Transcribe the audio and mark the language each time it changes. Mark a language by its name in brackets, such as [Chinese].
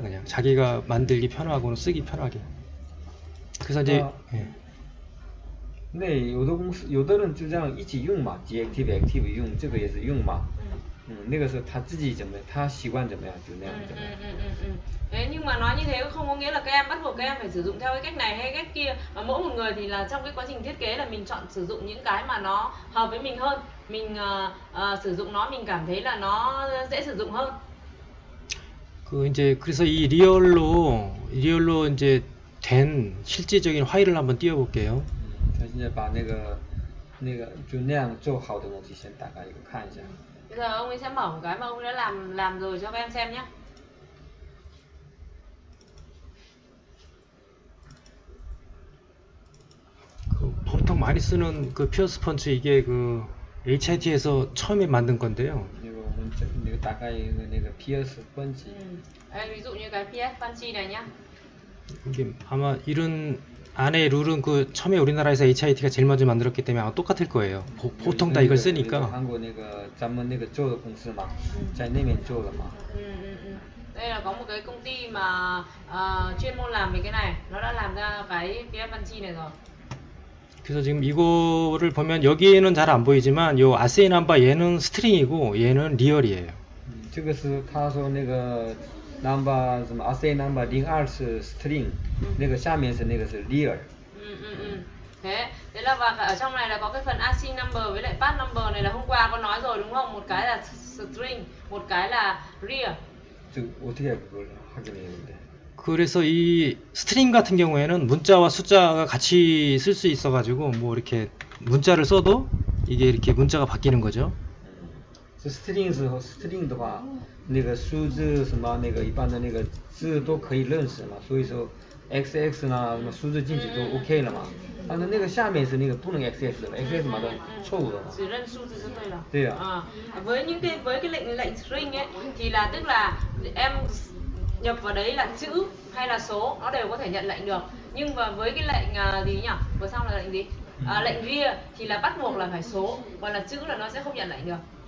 [Korean] 그냥 자기가 만들기 편하고는 쓰기 편하게. 그래서 이제 [Chinese] 那有的公司有的人就这样一起用嘛 ，diactive active 用，这个也是用嘛。那个是他自己怎么，他习惯怎么样就那样怎么样。 [Vietnamese] Thế nhưng mà nói như thế không có nghĩa là các em bắt buộc các em phải sử dụng theo cái cách này hay cách kia, mà mỗi một người thì là trong cái quá trình thiết kế là mình chọn sử dụng những cái mà nó hợp với mình hơn, mình sử dụng nó mình cảm thấy là nó dễ sử dụng hơn. [Korean] 그 이제 그래서 이 리얼로 이제 된 실제적인 화일을 한번 띄워볼게요. [Chinese] 现在把那个就那样做好的东西先打开一个看一下。 [Vietnamese] Bây giờ ông ấy sẽ mở một cái mà ông ấy đã làm rồi cho các em xem nhé. [Korean] 그 보통 많이 쓰는 그 피어스 펀치 이게 그 HIT에서 처음에 만든 건데요. [Chinese] 那个打开一个那个 PS 分级。 [Vietnamese] ví dụ như cái PS Fancy này nhá. [Korean] 이게 아마 이런 안에 룰은 그 처음에 우리나라에서 HIT가 제일 먼저 만들었기 때문에 아마 똑같을 거예요. 보통 다 이걸 쓰니까. [Chinese] 한국那个咱们那个做的公司嘛，在那边做的嘛。 [Vietnamese] Đây là có một cái công ty mà chuyên môn làm về cái này, nó đã làm ra cái PS Fancy này rồi. [Korean] 그래서 지금 이거를 보면 여기에는 잘 안 보이지만 요 아세이 넘버 얘는 스트링이고 얘는 리얼이에요. [Chinese] 这个是他说那个 number 什么 assay number 02是 string，那个下面是那个是 real。 [Vietnamese] Thế là và ở trong này là có cái phần ASCII number với lại path number này là hôm qua có nói rồi đúng không? Một cái là string, một cái là real. [Korean] 저 어떻게 그걸 확인해야 되는데? 그래서 이 스트링 같은 경우에는 문자와 숫자가 같이 쓸 수 있어가지고 뭐 이렇게 문자를 써도 이게 이렇게 문자가 바뀌는 거죠. [Chinese] 是 string 的话，那个数字什么那个一般的那个字都可以认识嘛，所以说 XX 呢什么数字进去都 OK 了嘛。但是那个下面是那个不能 XX 的 ，XX 嘛都错误的嘛。 [Vietnamese] Chỉ [Chinese] 认数字就对了。对啊。 [Vietnamese] với cái lệnh string ấy thì là tức là em nhập vào đấy là chữ hay là số nó đều có thể nhận lệnh được. Nhưng mà với cái lệnh gì nhỉ? Vừa xong là lệnh gì? Lệnh rear thì là bắt buộc là phải số, còn là chữ là nó sẽ không nhận lệnh được.